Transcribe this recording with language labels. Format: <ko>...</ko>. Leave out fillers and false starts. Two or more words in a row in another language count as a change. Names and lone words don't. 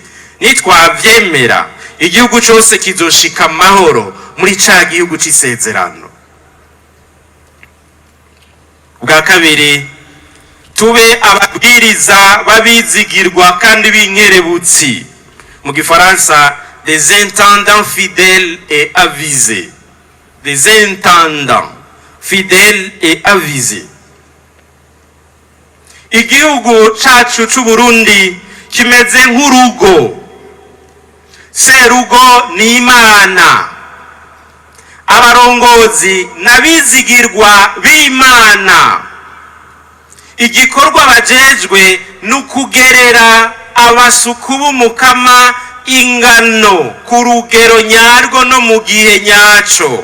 <rn>Nitwavyemera, igihugu cyose kizoshika amahoro muri ca gihugu c'isezerano. Bwa kabiri, tube ababwiriza babizigirwa kandi b'inkerebutsi. Mu gifaransa,</rn> <fr>des intendants fidèles et avisés. Des intendants fidèles et avisés.</fr> <rn>Igihugu cacu c'Uburundi kimeze nk'urugo. Serugo ni imana, abarongozi n'abizigirwa b'imana. Igikorwa bajejwe nukugerera abasuku b'umukama ingano ku rugero nyarwo no mu gihe nyaco.</rn>